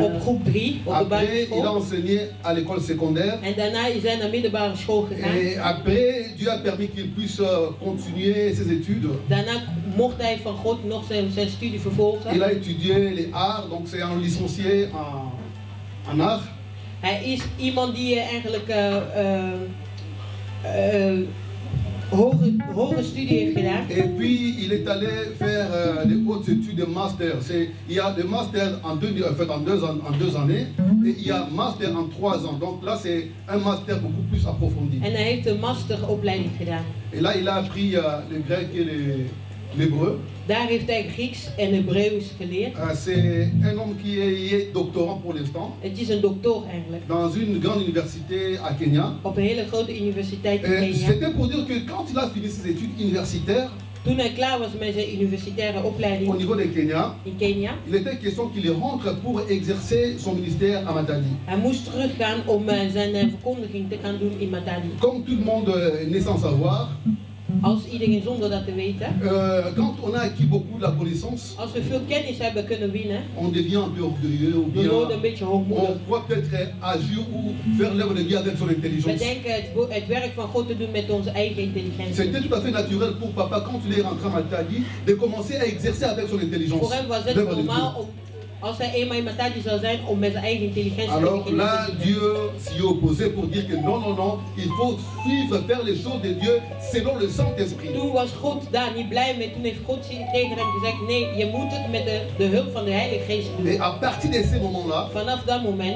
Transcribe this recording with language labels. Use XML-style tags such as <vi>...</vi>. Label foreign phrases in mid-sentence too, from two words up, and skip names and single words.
<nl>Op groep 3 op de</nl> <fr>Après, il a</fr> <nl>basisschool.</nl> <fr>enseigné à l'école secondaire.</fr> <nl>En daarna is hij naar middelbare school gegaan.</nl> <fr>Et après, Dieu a permis qu'il puisse continuer ses études.</fr> <nl>Daarna mocht hij van God nog zijn studie vervolgen.</nl> <fr>Il a étudié les arts, donc c'est un licencié en arts.</fr> <nl>Hij is iemand die eigenlijk hoge studie heeft gedaan.</nl> <fr>Et puis il est allé faire des hautes études de master. Il y a des masters en deux années et il y a master en 3 ans. Donc là c'est un master beaucoup plus approfondi.</fr> <nl>En hij heeft een masteropleiding gedaan.</nl> <fr>Et là il a appris le grec et l'hébreu.</fr> <nl>Daar heeft hij Grieks en Hebreeuws geleerd.</nl> <fr>C'est un homme qui est doctorant pour l'instant</fr> <nl>Het is een doctor eigenlijk.</nl> <fr>dans une grande université à Kenya.</fr> <nl>Op een hele grote universiteit in Kenia.</nl> <fr>C'était pour dire que quand il a fini ses études universitaires</fr> <nl>Toen hij klaar was met zijn universitaire opleiding</nl> <fr>au niveau de Kenya,</fr> <nl>in Kenia,</nl> <fr>il était question qu'il rentre pour exercer son ministère à Matadi.</fr> <nl>hij moest teruggaan om zijn verkondiging te gaan doen in Matadi.</nl> <fr>Comme tout le monde n'est sans savoir,</fr> <nl>Als iedereen zonder dat te weten,</nl> <fr>quand on a acquis beaucoup de la connaissance,</fr> <nl>als we veel kennis hebben kunnen winnen,</nl> <fr>on devient un peu orgueilleux ou</fr> <nl>we</nl> <fr>bien</fr> <nl>worden een beetje</nl> <fr>on</fr> <nl>hoogmoedig.</nl> <fr>croit peut-être agir ou faire l'œuvre de Dieu avec son</fr> <nl>We</nl> <fr>intelligence.</fr> <nl>denken het werk van God te doen met onze eigen intelligentie.</nl> <fr>C'était tout à fait naturel pour papa, quand il est rentré à Matadi, de commencer à exercer avec son intelligence.</fr> <nl>Voor hem was het</nl> <fr>l'œuvre de</fr> <nl>normaal</nl> <fr>Dieu.</fr> <nl>om, als hij eenmaal in Matadi zou zijn, om met zijn eigen intelligentie</nl> <fr>Alors</fr> <nl>te</nl> <fr>là,</fr> <nl>doen.</nl> <fr>Dieu s'y opposait pour dire que non, non, non, il faut suivre, faire les choses de Dieu selon le Saint-Esprit.</fr> <nl>Toen was God daar niet blij mee. Toen heeft God tegen hem gezegd, nee, je moet het met de hulp van de Heilige Geest doen.</nl> <fr>Et à partir de ces moments-là,</fr> <nl>Vanaf dat moment,</nl>